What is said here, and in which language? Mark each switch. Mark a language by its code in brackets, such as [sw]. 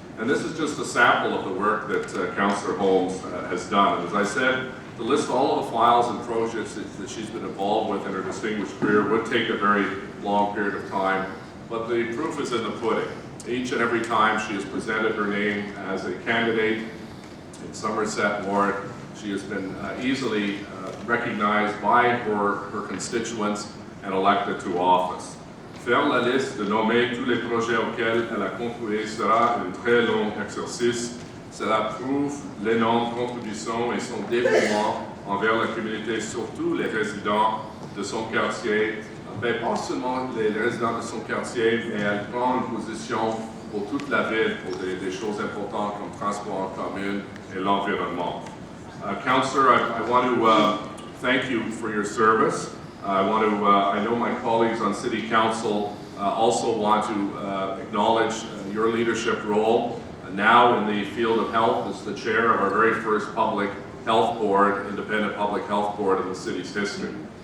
[en] And this is just a sample of the work that Councillor Holmes has done. And as I said, to list all of the files and projects that she's been involved with in her distinguished career would take a very long period of time, but the proof is in the pudding. Each and every time she has presented her name as a candidate in Somerset Ward, she has been easily recognized by her constituents and elected to office. [fr] Faire la liste de nommer tous les projets auxquels elle a contribué sera un très long exercice. Cela prouve l'énorme contribution et son dévouement envers la communauté, surtout les résidents de son quartier. Pas seulement les résidents de son quartier, mais elle prend une position pour toute la ville, pour des choses importantes comme transport en commun et l'environnement. [en] Councillor, I want to thank you for your service. I know my colleagues on City Council also want to acknowledge your leadership role now in the field of health as the chair of our very first public health board, independent public health board in the city's history.